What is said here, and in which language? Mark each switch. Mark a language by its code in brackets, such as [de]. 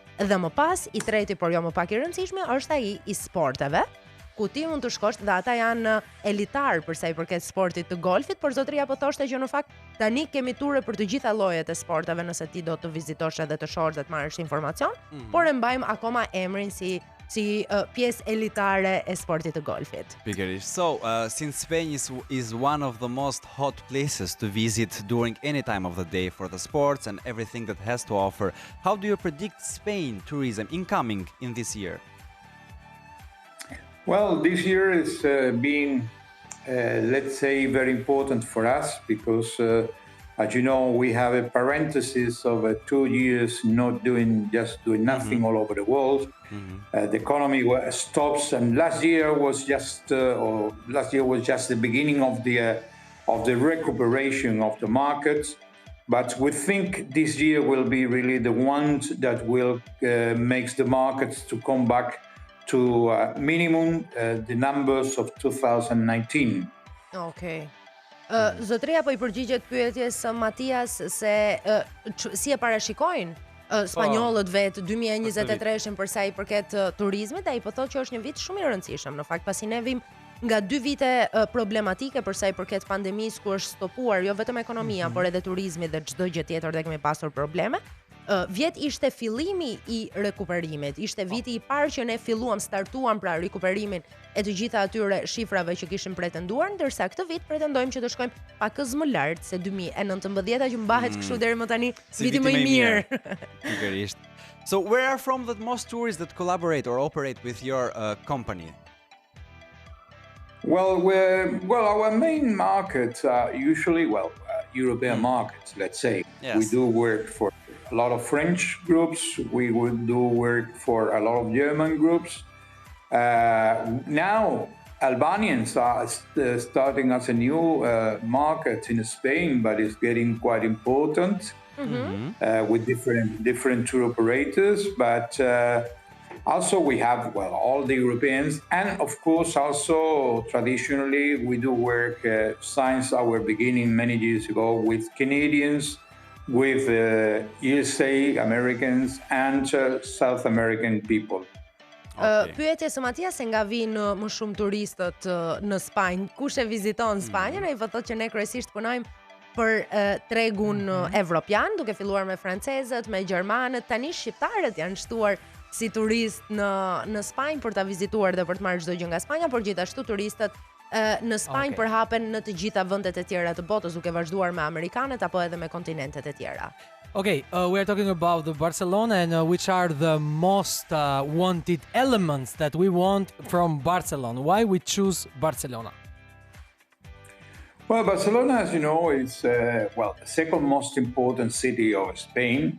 [sq] Dhe më pas, I treti, por jo më pak I rëndësishme, është ai I sporteve, ku ti mund të shkosh dhe ata janë elitar për sa I përket sportit të golfit, por zotëria po thoshte që në fakt tani kemi ture për të gjitha llojet e sporteve nëse ti do të vizitosh edhe të shohësh dhe të marrësh informacion, por e mbajmë akoma emrin si pjesë elitare e sportit të golfit. Pikërisht. [en] So, since Spain is one of the most hot places to visit during any time of the day for the sports and everything that has to offer, how do you predict Spain tourism incoming in this year? Well, this year is being, let's say, very important for us because, as you know, we have a parenthesis of 2 years not doing nothing all over the world. The economy stops, and last year was just the beginning of the recuperation of the markets. But we think this year will be really the one that will makes the markets to come back to minimum the numbers of 2019. Okay. [sq] Zotëria po I përgjigjet pyetjes së Matias se si e parashikojnë spanjollët vetë 2023-shin për sa I përket turizmit, ai po thotë që është një vit shumë I rëndësishëm. Në fakt pasi ne vim nga 2 vite problematike për sa I përket pandemisë ku është stopuar jo vetëm ekonomia, por edhe turizmi dhe çdo gjë tjetër dhe kemi pasur probleme. Vjet ishte fillimi I rekuperimit, ishte viti I parë që ne startuam pra rekuperimin e të gjitha atyre shifrave që kishin pretenduar, ndërsa këtë vit pretendojmë që të shkojmë pakës më lart se 2019 që mbahet kështu deri më tani viti më I mirë. Pikërisht. [en] So where are from the most tourists that collaborate or operate with your company? Well, our main markets are usually European markets, let's say. Yes. We do work for a lot of French groups. We would do work for a lot of German groups. Now, Albanians are starting as a new market in Spain, but it's getting quite important with different tour operators. But also we have, all the Europeans. And of course, also traditionally, we do work since our beginning many years ago with Canadians, with USA, Americans, and South American people. [sq] Pyetje së Matias se nga vinë më shumë turistët në Spanjë. Kush e viziton Spanjën? Ai thotë që ne kryesisht punojmë për tregun evropian, duke filluar me francezët, me gjermanët, tani shqiptarët janë shtuar si turist në Spanjë për ta vizituar dhe për të marrë çdo gjë nga Spanja, por gjithashtu turistët në Spanjë përhapen në të gjitha vendet e tjera të botës, duke vazhduar me amerikanët apo edhe me kontinentet e tjera. [en] Okay, we are talking about the Barcelona and which are the most wanted elements that we want from Barcelona. Why we choose Barcelona? Well, Barcelona, as you know, is the second most important city of Spain.